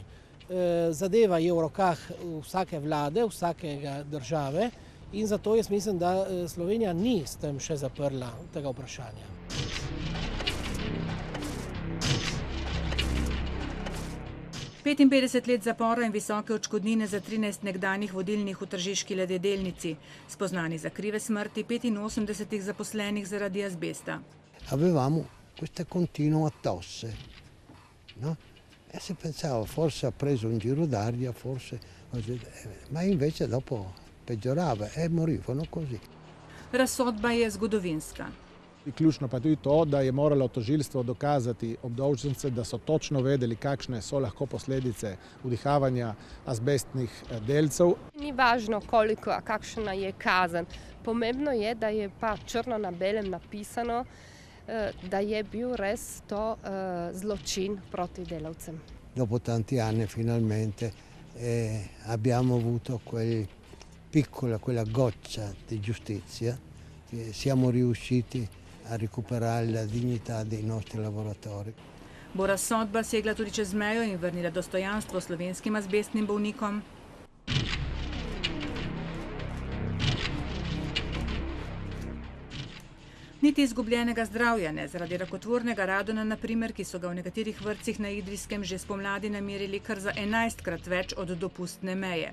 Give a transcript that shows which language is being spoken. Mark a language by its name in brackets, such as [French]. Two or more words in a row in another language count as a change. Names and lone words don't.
[Slovenian] Zadeva je v rokah vsake vlade, vsakega države in zato jaz mislim, da Slovenija ni s tem še zaprla tega vprašanja. Petinpetdeset let zapora in visoke odškodnine za 13 nekdanjih vodilnih v tržiški ledjedelnici, spoznani za krive smrti 85 zaposlenih zaradi azbesta. [Italian] Avevamo queste continue tosse, no? E si pensava forse ha preso un giro d'aria, forse, ma invece dopo peggiorava e morivano così. [Slovenian] Razsodba je zgodovinska. Ključno pa tudi to, da je moralo tožilstvo dokazati obdolžence, da so točno vedeli, kakšne so lahko posledice vdihavanja azbestnih delcev. Ni važno koliko, a kakšna je kazen. Pomembno je, da je pa črno na belem napisano, da je bil res to zločin proti delavcem. [Italian] Dopo tanti anni finalmente abbiamo avuto quella goccia di giustizia, siamo riusciti a recuperare la dignità dei nostri lavoratori. [Slovenian] Bo razsodba segla tudi čez mejo in vrnila dostojanstvo slovenskim azbestnim bolnikom? Niti izgubljenega zdravja ne, zaradi rakotvornega radona, na primer, ki so ga v nekaterih vrtcih na Idrijskem že spomladi namerili kar za 11-krat več od dopustne meje.